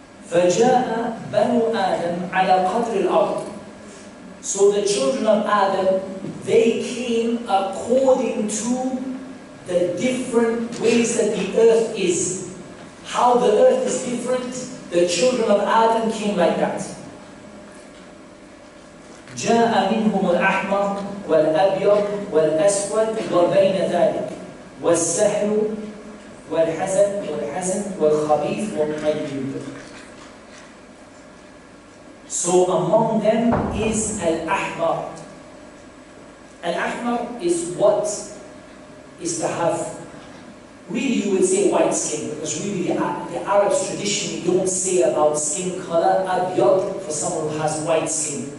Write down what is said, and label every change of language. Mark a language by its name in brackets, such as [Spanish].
[Arabic] فَجَاءَ بَنُو آدَمْ عَلَى قَدْرِ الْأَرْضِ. [English] So the children of Adam, they came according to the different ways that the earth is. How the earth is different, the children of Adam came like that. [Arabic] جاء منهم الأحمر والأبيض والأسود وبين ذلك والسهل والحزن والخبيث والطيب. [English] So among them is Al-Ahmar. Al-Ahmar is what is to have, really you would say white skin, because really the Arabs traditionally don't say about skin color Abyad for someone who has white skin.